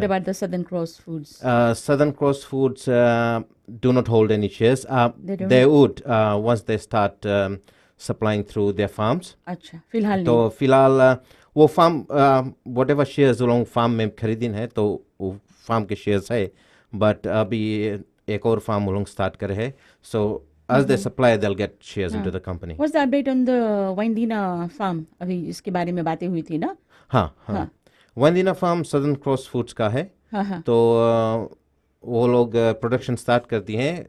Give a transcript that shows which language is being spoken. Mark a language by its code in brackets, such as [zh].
[en] What about the Southern Cross Foods? Southern Cross Foods do not hold any shares. They would once they start supplying through their farms. [hi] अच्छा, फिलहाल तो फिलहाल वो farm [en] whatever shares [hi] लोग farm में खरीदिन है तो वो फार्म के शेयर्स है, बट अभी एक और फार्म लोग स्टार्ट करे है। [en] So as they supply they'll get shares into the company. What's the update on the Windina farm? [hi] अभी इसके बारे में बातें हुई थी ना? हाँ। वाइंडिना फार्म सदर्न क्रॉस फूड्स का है। तो वो लोग प्रोडक्शन स्टार्ट करती हैं।